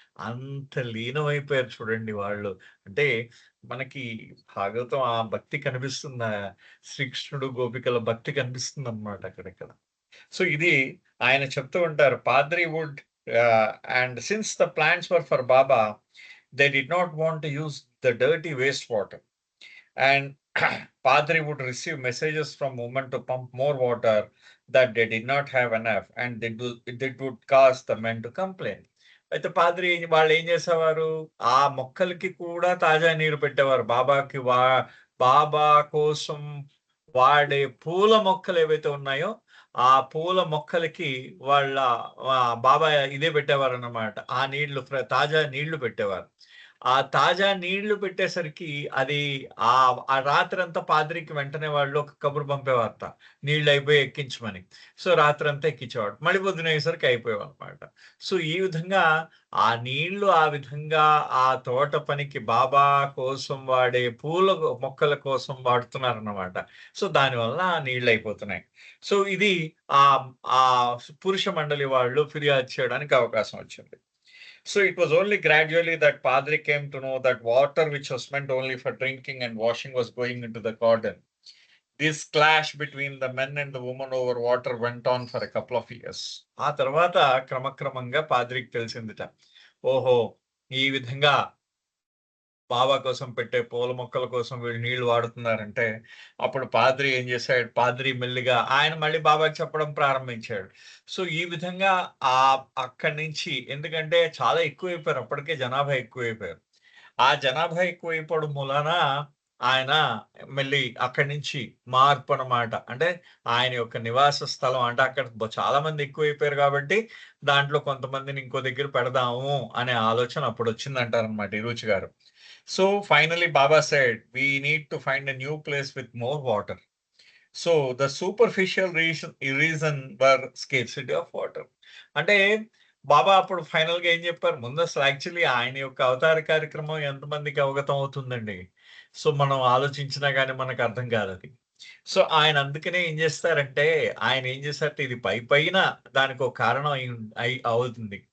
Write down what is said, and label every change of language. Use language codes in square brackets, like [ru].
[te] అంత లీనమైపోయారు చూడండి వాళ్ళు. అంటే మనకి భాగవతం ఆ భక్తి కనిపిస్తుందా? శ్రీకృష్ణుడు, గోపికల భక్తి కనిపిస్తుందనమాట అక్కడిక్కడ. సో, ఇది ఆయన చెప్తూ ఉంటారు. [en] Padri would and since the plants were for Baba, they did not want to use the dirty waste water. And Padri would receive messages from women to pump more water that they did not have enough, and it would cause the men to complain. [te] అయితే పాద్రి వాళ్ళేం చేసేవారు, ఆ మొక్కలకి కూడా తాజా నీరు పెట్టేవారు. బాబా కోసం వాడే పూల మొక్కలేవైతే ఉన్నాయో, ఆ పూల మొక్కలకి వాళ్ళ బాబా ఇదే పెట్టేవారన్నమాట. ఆ నీళ్లు తాజా నీళ్లు పెట్టేవారు. ఆ తాజా నీళ్లు పెట్టేసరికి అది ఆ రాత్రంతా పాద్రికి వెంటనే వాళ్ళు ఒక కబురు పంపేవారట. నీళ్లయిపోయి ఎక్కించమని. సో, రాత్రంతా ఎక్కించేవాడు. మళ్ళీ పొద్దునయ్యేసరికి అయిపోయేవన్నమాట. సో, ఈ విధంగా ఆ నీళ్లు ఆ విధంగా ఆ తోట పనికి బాబా కోసం వాడే పూల మొక్కల కోసం వాడుతున్నారన్నమాట. సో, దానివల్ల ఆ నీళ్లయిపోతున్నాయి. సో, ఇది పురుష మండలి వాళ్ళు ఫిర్యాదు చేయడానికి అవకాశం వచ్చింది. [en] So it was only gradually that Padre came to know that water which was meant only for drinking and washing was going into the garden. This clash between the men and the woman over water went on for a couple of years. [te] ఆ తర్వాత క్రమక్రమంగా పాద్రికి తెలిసిందిట. ఓహో! ఈ విధంగా బాబా కోసం పెట్టే పూల మొక్కల కోసం వీళ్ళు నీళ్లు వాడుతున్నారంటే, అప్పుడు పాద్రి ఏం చేశాడు, పాద్రి మెల్లిగా ఆయన మళ్ళీ బాబాకి చెప్పడం ప్రారంభించాడు. సో, ఈ విధంగా అక్కడి నుంచి ఎందుకంటే చాలా ఎక్కువైపోయారు. అప్పటికే జనాభా ఎక్కువైపోయారు. ఆ జనాభా ఎక్కువైపోవడం మూలాన ఆయన మళ్ళీ అక్కడి నుంచి మార్పనమాట. అంటే ఆయన యొక్క నివాస స్థలం అంటే అక్కడ చాలా మంది ఎక్కువైపోయారు కాబట్టి, దాంట్లో కొంతమందిని ఇంకో దగ్గర పెడదాము అనే ఆలోచన అప్పుడొచ్చిందంటారనమాట ఇరుచి గారు. [en] So finally, Baba said, we need to find a new place with more water. So the superficial reason were scarcity of water. [te] అంటే బాబా అప్పుడు ఫైనల్‌గా ఏం చెప్పారు? ముందసలు యాక్చువల్లీ ఆయన యొక్క అవతార కార్యక్రమం ఎంతమందికి అవగతం అవుతుందండి? సో మనం ఆలోచించినా గాని మనకు అర్థం కాదది. సో ఆయన అందుకనే ఏం చేస్తారంటే, ఆయన ఏం చేశారంటే ఇది పైన దానికొక కారణం అవుతుంది.